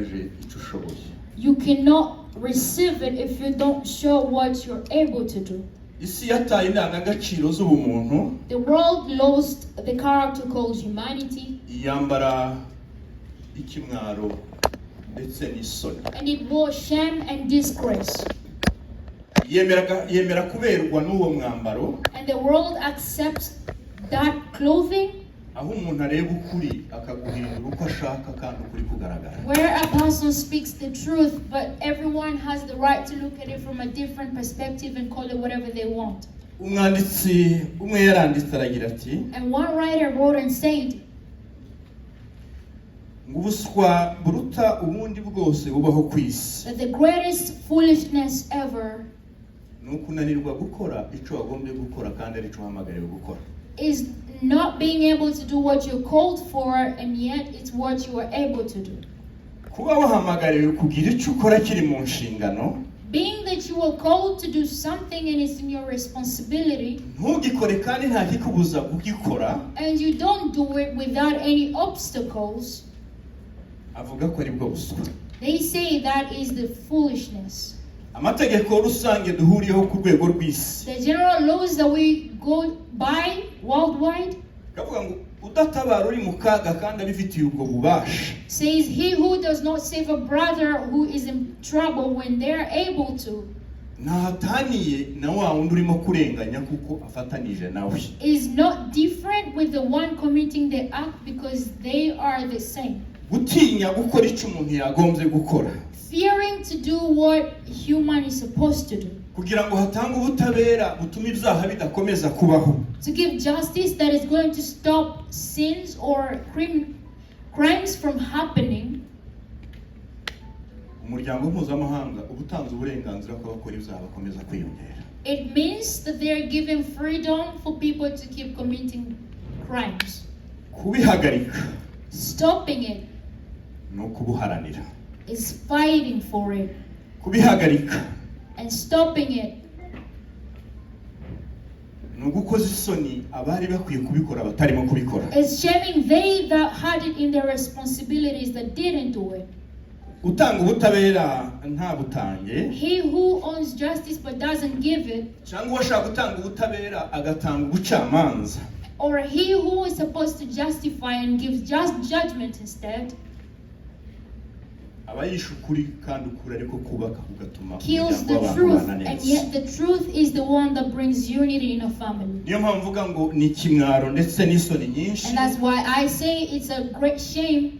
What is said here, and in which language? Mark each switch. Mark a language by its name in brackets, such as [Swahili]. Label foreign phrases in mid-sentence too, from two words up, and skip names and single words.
[English] you cannot receive it if you don't show what you're able to do. [Kinyarwanda] isi yataye indangagaciro z'ubumuntu. [English] The world lost the character called humanity. [Kinyarwanda] Yambara ikimwaro ndetse n'isoni. [English] And it wore shame and disgrace. [Kinyarwanda] Yemera kuberwa n'uwo mwambaro. [English] And the world accepts that clothing. [Kinyarwanda] Aho umuntu areba ukuri akaguhindura uko ashaka kandi ukuri kugaragara. [English] Where a person speaks the truth, but everyone has the right to look at it from a different perspective and call it whatever they want. [Kinyarwanda] Umwanditsi umwe yaranditse aragira ati, [English] and one writer wrote and said, [Kinyarwanda] ngubuswa buruta ubundi bwose bubaho kwisi. [English] That the greatest foolishness ever [Kinyarwanda] nukunanirwa gukora ico wagombye gukora kandi ari cyo hamagariwe gukora. [English] Is not being able to do what you're called for, and yet it's what you are able to do. [Kinyarwanda] Kuba wahamagariwe kugira ico ukora kiri mu nshingano. [English] Being that you are called to do something and it's in your responsibility. [Kinyarwanda] Ntugikore kandi nta kikubuza kugikora. [English] And you don't do it without any obstacles. [Kinyarwanda] Avuga ko ari bwo buswa. [English] They say that is the foolishness. [Kinyarwanda] Amategeko rusange duhuriyeho ku rwego rw'isi. [English] The general laws that we go by worldwide. [Kinyarwanda] Kavuga ngo udatabara uri mu kaga kandi abifitiye ubwo bubasha. [English] Says he who does not save a brother who is in trouble when they are able to. [Kinyarwanda] Nahataniye na wa wundi urimo kurenganya kuko afatanije nawe. [English] Is not different with the one committing the act because they are the same. [Kinyarwanda] Gutinya gukora icyo umuntu yagombye gukora. [English] Fearing to do what human is supposed to do. [Kinyarwanda] Kugira ngo hatange ubutabera butuma ibyaha bidakomeza kubaho. [English] To give justice that is going to stop sins or crimes from happening. [Kinyarwanda] Umuryango mpuzamahanga ubutanze uburenganzira ko bakora ibyaha bakomeza kwiyongera. [English] It means that they are given freedom for people to keep committing crimes. [Kinyarwanda] Kubihagarika. [English] Stopping it. [Kinyarwanda] No kubuharanira. [English] Is fighting for it. [Kinyarwanda] Kubihagarika. [English] And stopping it. [Kinyarwanda] Nugukoza isoni abari bakwiye kubikora batarimo kubikora. [English] Is shaming they that had it in their responsibilities that didn't do it. [Kinyarwanda] Utanga ubutabera nta butange. [English] He who owns justice but doesn't give it. [Kinyarwanda] Cyangwa washaka gutanga ubutabera agatanga ubucamanza. [English] Or he who is supposed to justify and gives just judgment instead. Kills the truth, and yet the truth is the one that brings unity in a family. And that's why I say it's a great shame.